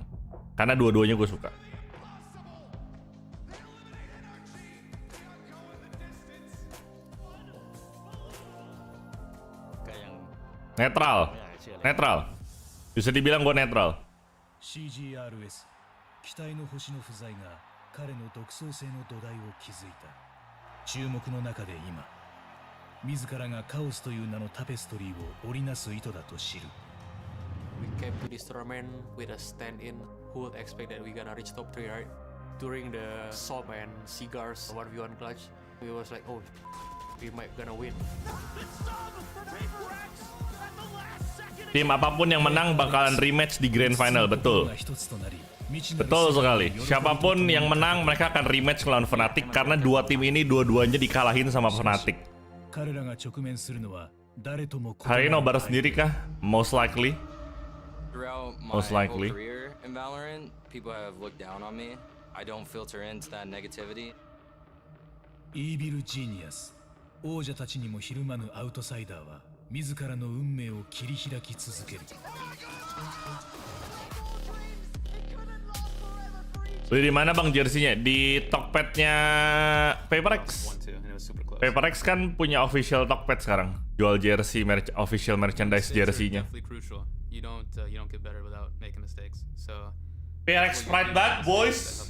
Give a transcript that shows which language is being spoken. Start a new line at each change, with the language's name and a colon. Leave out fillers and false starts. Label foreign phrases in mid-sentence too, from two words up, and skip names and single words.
Indonesian: Karena dua-duanya gue suka. Netral. Bisa dibilang gue netral.
Japanese: CGRS 期待の星の不在が彼の独創性の土台を築いた。注目の中で今、自らがカオスという名のタペストリーを織りなす意図だと知る。
English: We came to this tournament with a stand-in. Who would expect that we gonna reach top 3, right? During the Soap and Cigars 1v1 clutch, we was like, oh, we might gonna win.
Indonesian: Tim apapun yang menang bakalan rematch di
English: Grand Final,
Indonesian: betul. Betul sekali. Siapapun yang menang, mereka akan rematch melawan Fnatic karena dua tim ini dua-duanya dikalahin sama Fnatic. Hari ini nobar sendiri kah?
English: Most likely. Most likely. Career in Valorant, people have looked down on me. I don't filter into that negativity. Evil Genius.
Japanese: 王者たちにもひるまぬアウトサイダーは自らの運命を切り開き続ける。
Indonesian: Beli di mana bang jersinya? Di Tokped-nya PRX. PRX kan punya official Tokped sekarang. Jual jersey,
English: official merchandise
Indonesian: jersinya. PRX Pride banget boys.